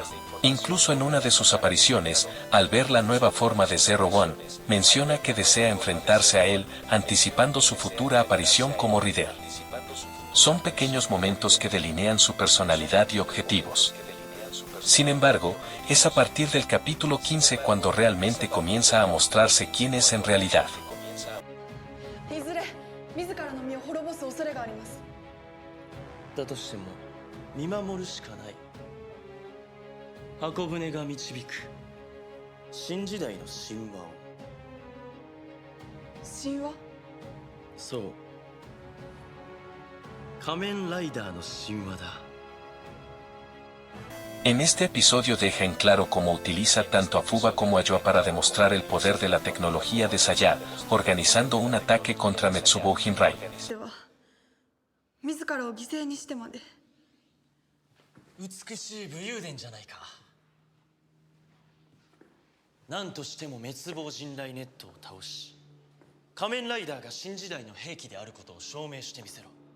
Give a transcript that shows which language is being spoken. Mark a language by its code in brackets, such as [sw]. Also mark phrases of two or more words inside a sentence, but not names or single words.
[es] Incluso en una de sus apariciones, al ver la nueva forma de Zero One, menciona que desea enfrentarse a él, anticipando su futura aparición como líder. Son pequeños momentos que delinean su personalidad y objetivos. Sin embargo, es a partir del capítulo 15 cuando realmente comienza a mostrarse quién es en realidad. [ja] いずれ自らの身を滅ぼす恐れがあります。だとしても見守るしかない。箱舟が導く新時代の神話を。神話？そう、仮面ライダーの神話だ。 [es] En este episodio deja en claro cómo utiliza tanto a Fuba como a Yoa para demostrar el poder de la tecnología de Saya, organizando un ataque contra Metsubo Jinrai. [ja] では自らを犠牲にしてまで。美しい武勇伝じゃないか。何としても滅亡人雷ネットを倒し、仮面ライダーが新時代の兵器であることを証明してみせろ。